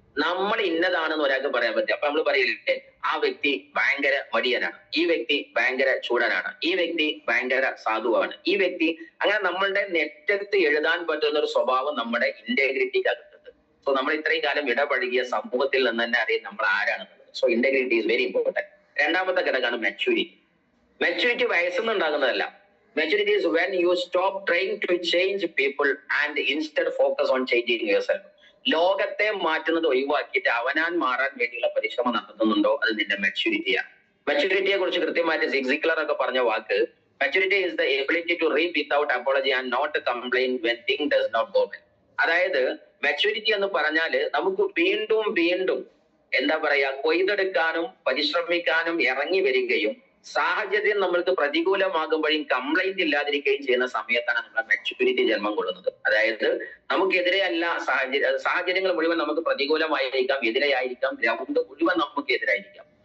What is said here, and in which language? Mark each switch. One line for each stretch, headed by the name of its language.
Malayalam: നമ്മൾ ഇന്നതാണെന്ന് ഒരാൾക്ക് പറയാൻ പറ്റും. അപ്പൊ നമ്മൾ പറയില്ലേ, ആ വ്യക്തി ഭയങ്കര മടിയനാണ്, ഈ വ്യക്തി ഭയങ്കര ചൂടനാണ്, ഈ വ്യക്തി ഭയങ്കര സാധുവാണ്, ഈ വ്യക്തി അങ്ങനെ നമ്മളുടെ നെറ്റത്ത് എഴുതാൻ പറ്റുന്ന ഒരു സ്വഭാവം നമ്മുടെ ഇന്റഗ്രിറ്റിക്ക് അകത്തുണ്ട്. സോ നമ്മൾ ഇത്രയും കാലം ഇടപഴകിയ സമൂഹത്തിൽ നിന്ന് തന്നെ അറിയാം നമ്മൾ ആരാണെന്നുള്ളത്.
English: So integrity is very important.
Malayalam: രണ്ടാമത്തെ ഘടകമാണ് maturity. Maturity വയസ്സൊന്നും ഉണ്ടാകുന്നതല്ല.
English: Maturity is when you stop trying to change people and instead focus on changing yourself.
Malayalam: ലോകത്തെ മാറ്റുന്നത് ഒഴിവാക്കിയിട്ട് അവനാൻ മാറാൻ വേണ്ടിയുള്ള പരിശ്രമം നടത്തുന്നുണ്ടോ, അത് നിന്റെ മെച്യൂരിറ്റിയാണ്. മെച്യൂരിറ്റിയെ കുറിച്ച് കൃത്യമായിട്ട് സിഗ്സിക്ലർ ഒക്കെ പറഞ്ഞ വാക്ക്, maturity
English: is the ability to reap without apology and not complain when things does not go well.
Malayalam: അതായത് മെച്യൂരിറ്റി എന്ന് പറഞ്ഞാല് നമുക്ക് വീണ്ടും വീണ്ടും എന്താ പറയാ കൊയ്തെടുക്കാനും പരിശ്രമിക്കാനും ഇറങ്ങി വരികയും സാഹചര്യം നമ്മൾക്ക് പ്രതികൂലമാകുമ്പോഴും കംപ്ലൈന്റ് ഇല്ലാതിരിക്കുകയും ചെയ്യുന്ന സമയത്താണ് നമ്മുടെ മെച്യൂരിറ്റി ജന്മം കൊള്ളുന്നത്. അതായത് നമുക്കെതിരെ അല്ല സാഹചര്യങ്ങൾ മുഴുവൻ നമുക്ക് പ്രതികൂലമായിരിക്കാം, എതിരെയായിരിക്കാം, ഗ്രൗണ്ട് മുഴുവൻ നമുക്ക് എതിരായിരിക്കാം.